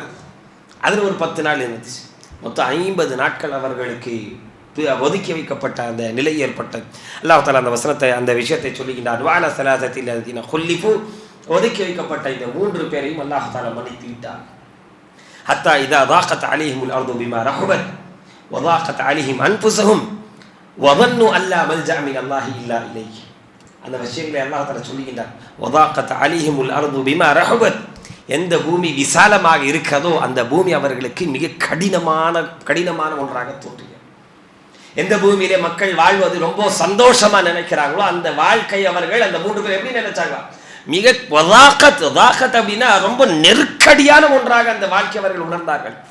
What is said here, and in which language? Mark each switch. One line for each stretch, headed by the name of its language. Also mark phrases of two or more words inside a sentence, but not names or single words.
Tamil: அதில் ஒரு 10 நாள் இருந்துச்சு. மொத்தம் 50 நாட்கள் அவர்களுக்கு ஒதுக்கி வைக்கப்பட்ட அந்த நிலை ஏற்பட்டது. அல்லாஹ் தஆலா அந்த வசனத்தை, அந்த விஷயத்தை சொல்லுகின்றார்.
Arabic: وعلى الثلاثة الذين خلفوا,
Tamil: ஒதுக்கி வைக்கப்பட்ட இந்த 3 பேரையும் அல்லாஹ் தஆலா மன்னித்து விட்டார்.
Arabic: حتى إذا ضاقت عليهم الارض بما رحبت وضاقت عليهم انفسهم وظنوا ان لا ملجأ من الله الا اليه.
Tamil: அந்த விஷயங்களை அல்லாஹ் தஆலா சொல்லுகின்றார்.
Arabic: وضاقت عليهم الارض بما رحبت,
Tamil: எந்த பூமி விசாலமாக இருக்கிறதோ அந்த பூமி அவர்களுக்கு மிக கடினமான ஒன்றாக தோன்றியது. எந்த பூமியிலே மக்கள் வாழ்வது ரொம்ப சந்தோஷமா நினைக்கிறாங்களோ அந்த வாழ்க்கை அவர்கள் அந்த 3 பேர் எப்படி நினைச்சாங்க? மிக வதாகத் அப்படின்னா ரொம்ப நெருக்கடியான ஒன்றாக அந்த வாழ்க்கை அவர்கள் உணர்ந்தார்கள்.